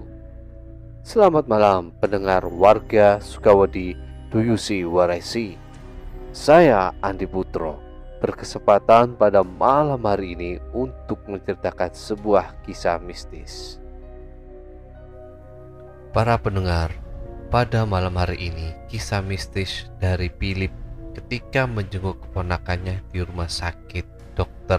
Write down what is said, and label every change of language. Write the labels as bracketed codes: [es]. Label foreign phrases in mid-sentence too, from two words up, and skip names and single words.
[id] Selamat malam pendengar warga Sukawadi, Do You See What I See? Saya Andi Putro berkesempatan pada malam hari ini untuk menceritakan sebuah kisah mistis. Para pendengar, pada malam hari ini kisah mistis dari Philip ketika menjenguk keponakannya di rumah sakit Dr.